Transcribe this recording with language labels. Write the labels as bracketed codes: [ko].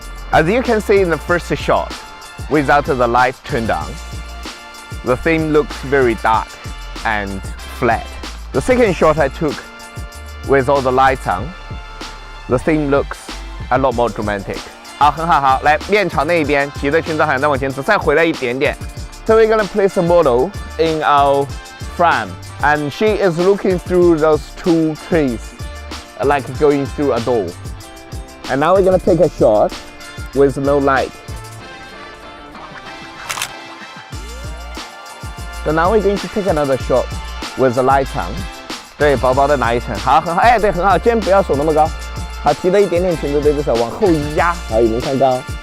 [en] As you can see in the first shot, without the light turned on, the theme looks very dark and flat. The second shot I took with all the lights on, the theme looks a lot more dramatic. [zh] 好，很好，好，来面朝那一边，骑着裙子好像再往前走，再回来一点点。 [en] So we're gonna place a model in our frame, and she is looking through those two trees, like going through a door. And now we're gonna take a shot with no light. So now we're going to take another shot with the light on. [zh] 对，薄薄的拿一层，好，很好，哎，对，很好，肩不要手那么高，好，提了一点点裙子，对着手往后压，好，有没有看到？